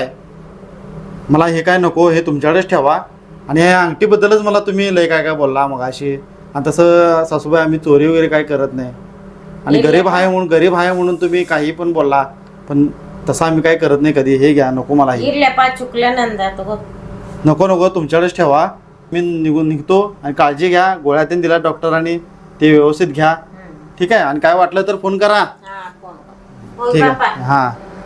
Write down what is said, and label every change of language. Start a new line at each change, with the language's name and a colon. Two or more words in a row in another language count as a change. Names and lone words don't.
Marathi: मला हे काय नको, हे तुमच्याकडेच ठेवा. आणि ह्या अंगठीबद्दलच मला तुम्ही लय काय बोलला मगाशी. आणि तसं सासूबाई आम्ही चोरी वगैरे काय करत नाही. आणि गरीब आहे म्हणून तुम्ही काही पण बोलला, पण तसं आम्ही काय करत नाही कधी. हे घ्या, नको मला हे.
Kannada: ಇರ್ಲಪ್ಪ ಚುಕ್ಲನಂದ ತಗೋ.
Marathi: नको तुमच्याकडेच ठेवा. मी निघतो. आणि काळजी घ्या. गोळ्या त्यांनी दिल्या डॉक्टरांनी, ते व्यवस्थित घ्या. ठीक आहे. आणि काय वाटलं तर फोन करा. हा फोन. ठीक आहे. हां